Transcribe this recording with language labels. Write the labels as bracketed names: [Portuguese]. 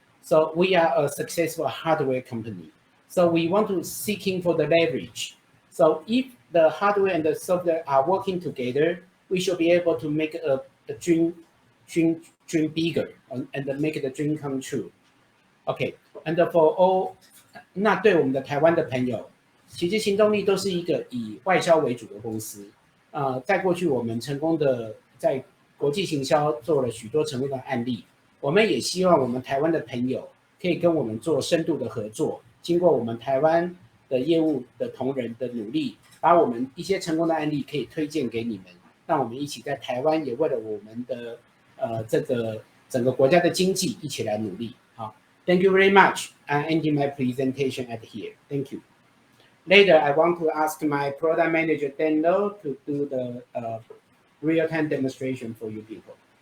[English] So we are a successful hardware company. So we want to seeking for the leverage. So if the hardware and the software are working together, we should be able to make a dream bigger and make the dream come true. OK, and for all， [Chinese] 那对我们的台湾的朋友，其实行动力都是一个以外销为主的公司。在过去我们成功的在国际行销做了许多成功的案例，我们也希望我们台湾的朋友可以跟我们做深度的合作。经过我们台湾的业务的同仁的努力，把我们一些成功的案例可以推荐给你们，让我们一起在台湾也为了我们的这个整个国家的经济一起来努力。好。 [English] Thank you very much. I'm ending my presentation at here. Thank you. Later, I want to ask my product manager, Dan Lo, to do the real-time demonstration for you people.